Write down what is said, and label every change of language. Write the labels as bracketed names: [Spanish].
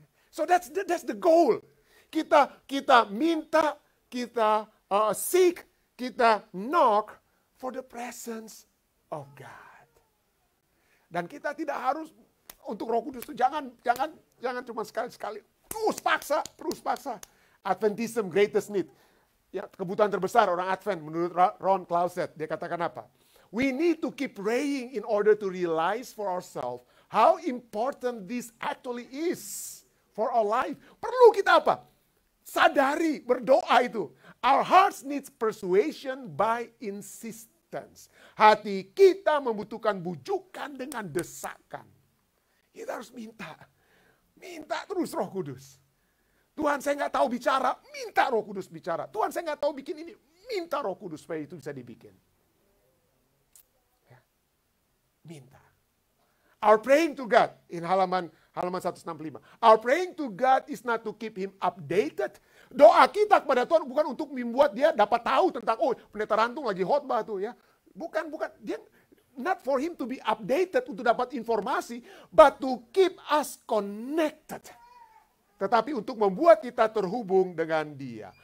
[English] So that's the goal. [Indonesian] Kita minta, kita [English] seek, kita knock for the presence of God. [Indonesian] Dan kita tidak harus untuk Roh Kudus itu jangan cuma sekali-sekali. Terus paksa. [English] Adventism greatest need. [Indonesian] Ya, kebutuhan terbesar orang Advent menurut Ron Clauset. Dia katakan apa? [English] We need to keep praying in order to realize for ourselves how important this actually is for our life. [Indonesian] Perlu kita apa? Sadari, berdoa itu. [English] Our hearts needs persuasion by insistence. [Indonesian] Hati kita membutuhkan bujukan dengan desakan. Kita harus minta. Minta terus Roh Kudus. Tuhan, saya nggak tahu bicara, minta Roh Kudus bicara. Tuhan, saya nggak tahu bikin ini, minta Roh Kudus supaya itu bisa dibikin. Ya. Minta. [English] Our praying to God, in halaman 165. Our praying to God is not to keep Him updated. [Indonesian] Doa kita kepada Tuhan bukan untuk membuat dia dapat tahu tentang, oh pendeta Rantung lagi khotbah tuh ya. Bukan. [English] Dia not for Him to be updated, [Indonesian] untuk dapat informasi, [English] but to keep us connected. [Indonesian] Tetapi untuk membuat kita terhubung dengan Dia.